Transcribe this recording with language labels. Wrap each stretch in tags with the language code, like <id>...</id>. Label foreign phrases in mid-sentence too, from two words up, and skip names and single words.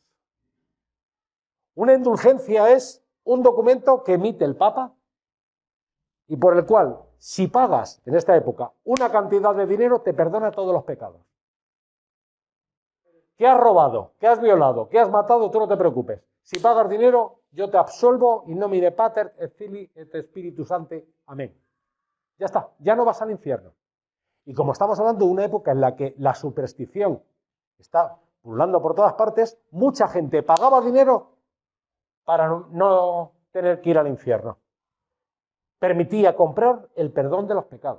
<es>Una indulgencia es un documento que emite el Papa y por el cual, si pagas en esta época una cantidad de dinero, te perdona todos los pecados. ¿Qué has robado? ¿Qué has violado? ¿Qué has matado? Tú no te preocupes. Si pagas dinero, yo te absolvo</es> <la>in nomine Pater et Filii et Spiritus Sancti.</la> <es>Amén. Ya está, ya no vas al infierno. Y como estamos hablando de una época en la que la superstición está pululando por todas partes, mucha gente pagaba dinero para no tener que ir al infierno. Permitía comprar el perdón de los pecados.</es>